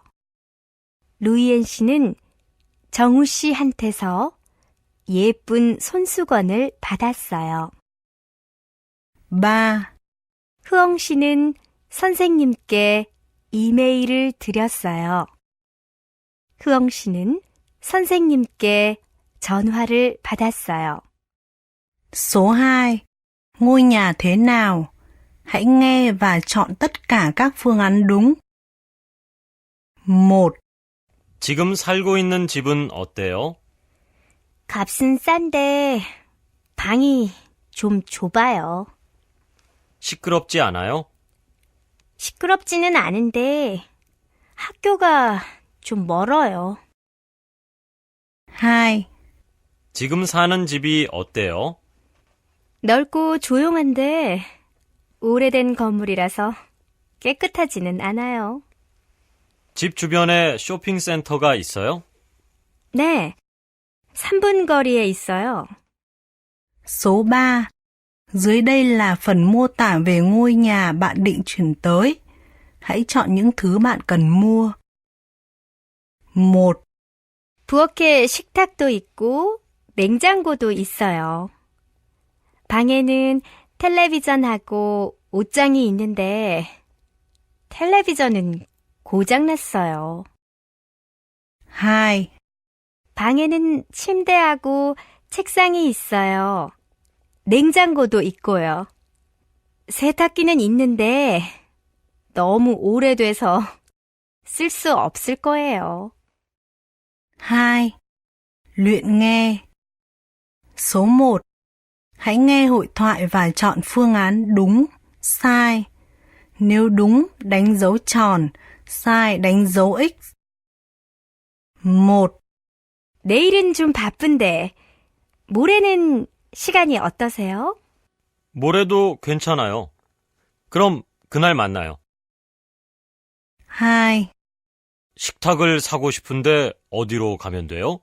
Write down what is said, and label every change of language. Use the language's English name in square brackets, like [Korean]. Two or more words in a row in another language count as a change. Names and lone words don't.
[Korean] 루이엔 씨는 정우 씨한테서 예쁜 손수건을 받았어요. 3. 흐엉 씨는 선생님께 이메일을 드렸어요. 흐엉 씨는 선생님께 전화를 받았어요. [Vietnamese] Số 2. Ngôi nhà thế nào? Hãy nghe và chọn tất cả các phương án đúng. 1. [Korean] 지금 살고 있는 집은 어때요? 값은 싼데 방이 좀 좁아요. 시끄럽지 않아요? 시끄럽지는 않은데 학교가 좀 멀어요. 2. 지금 사는 집이 어때요? 넓고 조용한데 오래된 건물이라서 깨끗하지는 않아요. 집 주변에 쇼핑센터가 있어요? 네, 3분 거리에 있어요. [Vietnamese] Số 3. Dưới đây là phần mô tả về ngôi nhà bạn định chuyển tới. Hãy chọn những thứ bạn cần mua. 1. [Korean] 부엌에 식탁도 있고 냉장고도 있어요. 방에는 텔레비전하고 옷장이 있는데 텔레비전은 고장났어요. 2. 방에는 침대하고 책상이 있어요. 냉장고도 있고요. 세탁기는 있는데 너무 오래돼서 쓸 수 없을 거예요. [Vietnamese] 2. Luyện nghe. Số 1. Hãy nghe hội thoại và chọn phương án đúng, sai. Nếu đúng, đánh dấu tròn, sai đánh dấu X. 1. [Korean] 내일은 좀 바쁜데 모레는 시간이 어떠세요? 모레도 괜찮아요. 그럼 그날 만나요. 2. 식탁을 사고 싶은데 어디로 가면 돼요?